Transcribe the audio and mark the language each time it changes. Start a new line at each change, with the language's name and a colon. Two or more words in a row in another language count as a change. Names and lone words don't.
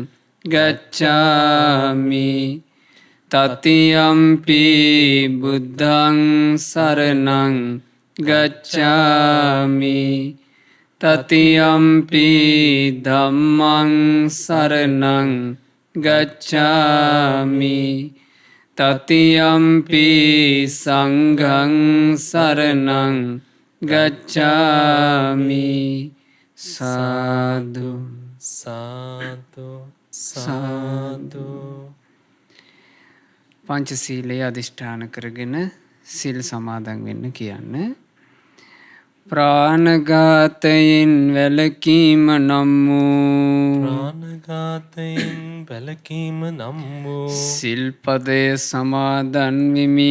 Pali: ගච්ඡාමි တတိယံ පි බුද්ධං සරණං ගච්ඡාමි တတိယံ පි ධම්මං සරණං ගච්ඡාමි တတိယံ පි සංඝං සරණං ගච්ඡාමි. සාදු සාදු සාදු.
Sinhala: පංචශීලයේ අදිෂ්ඨාන කරගෙන සිල් සමාදන් වෙන්න කියන්න. ප්‍රාණඝාතයෙන් වැළකීම නම් වූ ප්‍රාණඝාතයෙන් වැළකීම නම් වූ සිල්පදය සමාදන් වෙමි.